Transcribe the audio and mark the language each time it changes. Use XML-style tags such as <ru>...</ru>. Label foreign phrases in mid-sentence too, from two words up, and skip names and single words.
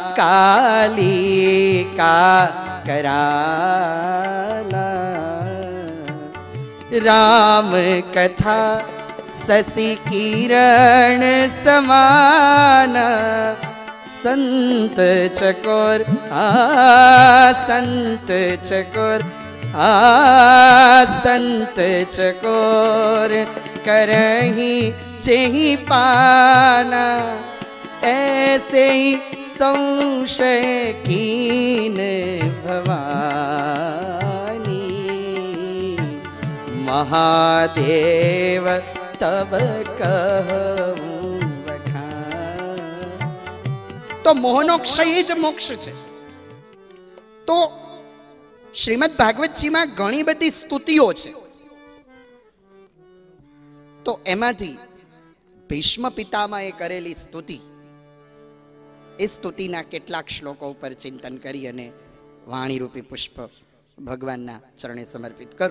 <awa>कालिका कराला राम कथा शशी किरण समान संत चकोर संत चकोर संत चकोर करही जेही पाना ऐसे ही संशय कीन भवानी महादेव तब कहूं वखान.</awa> <gu>તો મોહનો ક્ષય જ મોક્ષ છે. તો શ્રીમદ ભાગવતજીમાં ઘણી બધી સ્તુતિઓ છે. તો એમાંથી ભીષ્મ પિતામહે કરેલી સ્તુતિ, એ સ્તુતિના કેટલાક શ્લોકો ઉપર ચિંતન કરી અને વાણીરૂપી પુષ્પ ભગવાનના ચરણે સમર્પિત કરું.</gu>